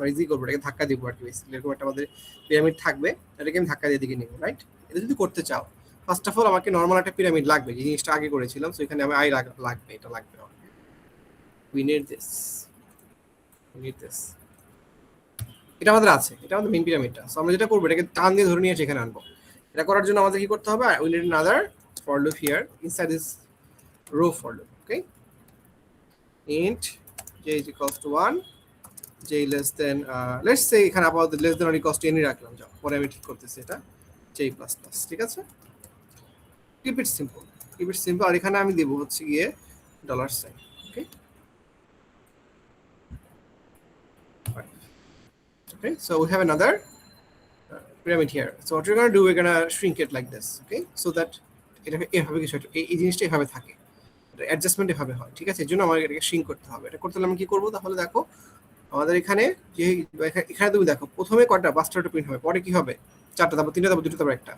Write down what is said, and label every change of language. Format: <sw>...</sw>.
<bn>আমরা ইজি করবো, এটাকে ধাক্কা দিব আর কি, বেসিক্যালি এরকম একটা আমাদের পিরামিড থাকবে, এটাকে আমি ধাক্কা দিয়ে দিকে নিব, রাইট? এটা যদি করতে চাও, ফার্স্ট অফ অল আমাকে নর্মাল একটা পিরামিড লাগবে, যে জিনিসটা আগে করেছিলাম, সো এখানে আমি আই লাগবে, এটা লাগবে,</bn> <en>we need this, we need this,</en> <bn>এটা আমাদের আছে, এটা আমাদের মেইন পিরামিডটা। সো আমরা যেটা করবো, এটাকে টান দিয়ে ধরে নিয়ে এসে এখানে আনবো। এটা করার জন্য আমাদের কি করতে হবে,</bn> <en>we need another for loop here inside this row for loop,</en> <bn>okay, int j is equals to 1, j less than let's say এখানে আপাতত less than or equals to n রাখলাম, যাও পরে আমি ঠিক করতেছি, এটা j plus plus, ঠিক আছে,</bn> <en>keep it simple, keep it simple।</en> <bn>আর এখানে আমি দেব হচ্ছে গিয়ে dollar sign, okay,</bn> <en>okay, so we have another pyramid here. So what we're going to do, we're going to shrink it like this,</en> <bn>okay, so that এটা এভাবে কিছু এই জিনিসটা এভাবে থাকে, অ্যাডজাস্টমেন্ট এভাবে হয়, ঠিক আছে। এর জন্য আমাকে এটাকে শ্রিঙ্ক করতে হবে। এটা করতে হলে আমি কি করবো, তাহলে দেখো আমাদের এখানে যে এখানে তুমি দেখো প্রথমে কয়টা, 5টা প্রিন্ট হবে, পরে কি হবে 4টা, তারপর 3টা, তারপর 2টা, তারপর 1টা।</bn>